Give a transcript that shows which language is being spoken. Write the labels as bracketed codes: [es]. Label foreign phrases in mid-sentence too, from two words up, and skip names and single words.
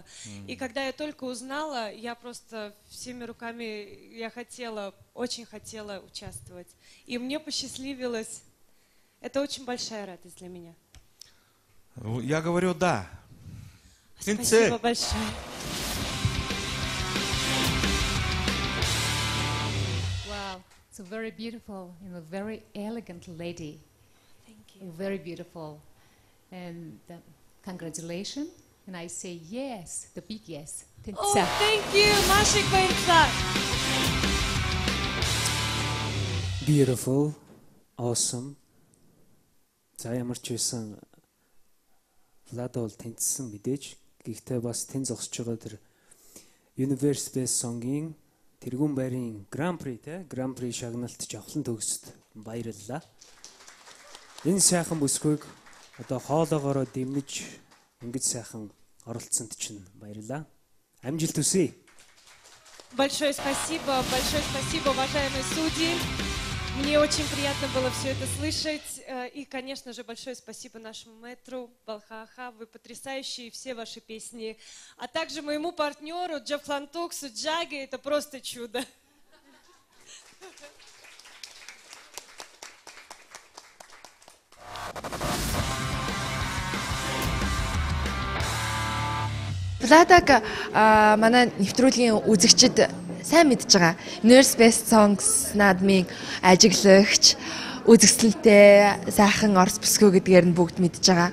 [ru] И когда я только узнала, я просто всеми руками, я очень хотела участвовать. И мне посчастливилось. Это очень большая радость для меня. Я говорю «да». Спасибо большое. [en] Wow, it's a very beautiful, very elegant lady. Thank you. Very beautiful. And congratulations. And I say yes, the big yes. Oh, thank you, [mn] Машик Байрцаг. [en] Beautiful, awesome. [mn] За ямар ч байсан Влада бол тэнцсэн мэдээж. Гэхдээ бас тэн зогсож байгаа тэр Universe Best Song-ийн тэргүүн байрын Grand Prix Grand Prix шагналт жавхлан төгсөд баярлалаа. Энэ сайхан бүсгүйг одоо хоолоогоороо дэмнэж ингэж сайхан оролцсонд чинь баярлалаа. Амжилт хүсье. [ru] Большое спасибо, уважаемые судьи. Мне очень приятно было все это слышать. И, конечно же, большое спасибо нашему мэтру Балхаха. Вы потрясающие, все ваши песни. А также моему партнеру Джавхлантуксу Джаге. Это просто чудо. [mn] Владаг манай нэвтрүүлгийн үзэгчид сайн мэдж байгаа. Universe Best Songs наадмын ажиглагч, үзэсгэлэнтэй, сайхан Орос бүсгүй гэдгээр нь бүгд мэдж байгаа.